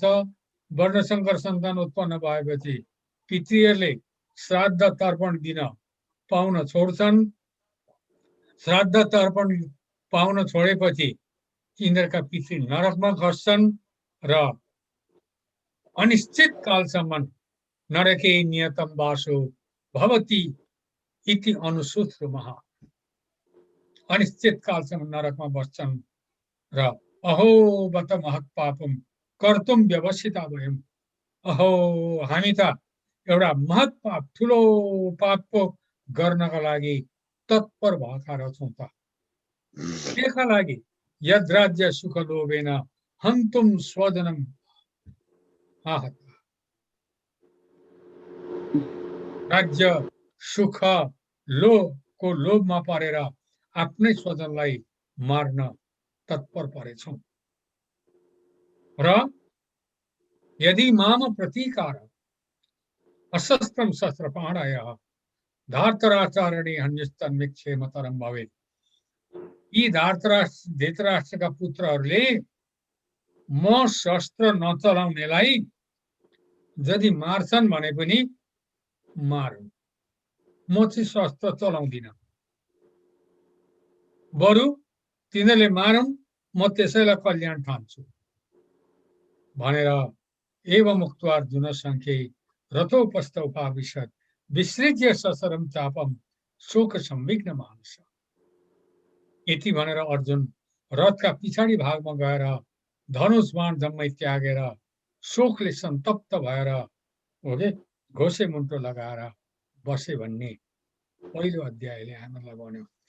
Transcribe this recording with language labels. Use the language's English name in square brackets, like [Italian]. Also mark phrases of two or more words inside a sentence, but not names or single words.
[Nepali] वर्णशंकर सन्तान उत्पन्न भएपछि पितृहरूले श्राद्ध तर्पण दिन पाउन छोड्छन्। श्राद्ध तर्पण पाउन छोडेपछि यिनीहरूका पितृ नरकमा खस्छन् र अनिश्चित कालसम्म [Sanskrit] नरके नियतम वासो भवति इति अनुसूत्रमः, [Nepali] अनिश्चित कालसम्म नरकमा बस्छन् र [Sanskrit] अहो बत महत् पापम कर्तुम व्यवसिता [Nepali] भयौं। अहो हामी त एउटा महत् पाप, ठुलो पापको गर्नका लागि तत्पर भएका रहेछौँ त। त्यसका लागि [Sanskrit] यद राज्य सुख लोभेन हन्तुम स्वजनम आहत, [Nepali] राज्य सुख लोभको लोभमा परेर आफ्नै स्वजनलाई मार्न तत्पर परेछौं र [Sanskrit] यदि माम प्रतीकार अशस्त्रम शस्त्र पाणयः धार्तराष्ट्रारणे हन्यस्तन्मिक्षेमतरम भवेत्। [Nepali] यी धृतराष्ट्रका पुत्रहरूले म शस्त्र नचलाउनेलाई यदि मार्छन् भने पनि मारौँ, म चाहिँ शस्त्र चलाउँदिन, बरु तिनीहरूले मारौँ, म त्यसैलाई कल्याण ठान्छु भनेर [Sanskrit] एवं उक्त्वा अर्जुन संख्ये रथोपस्थ उपाविशत् विसृज्य सशरम चापम शोक संविघ्न मानस। [Nepali] यति भनेर अर्जुन रथका पछाडि भागमा गएर धनुष बाण जम्मै त्यागेर शोकले सन्तप्त भएर ओके घोसे मुन्टो लगाएर बसे भन्ने पहिलो अध्यायले हामीलाई भन्यो।